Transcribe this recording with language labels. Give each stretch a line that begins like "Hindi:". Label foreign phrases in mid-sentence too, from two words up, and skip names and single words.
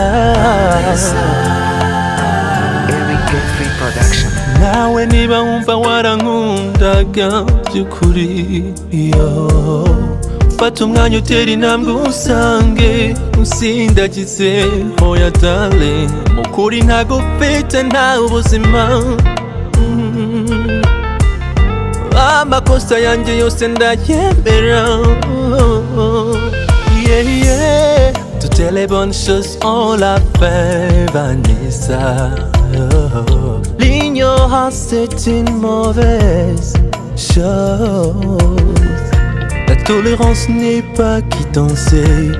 Kinyarwanda: Nawe niba wumva warankundaga by'ukuri yo fata umwanya utera intambwe usange usindagize hoya darling mukuri ntago ufite nta ubuzima amakosa yanjye yose ndayemera
English: yeah yeah
French: toutes les bonnes choses on l'a fait Vanessa l'ignorance c'est une mauvaise chose. La tolérance n'est pas quittance.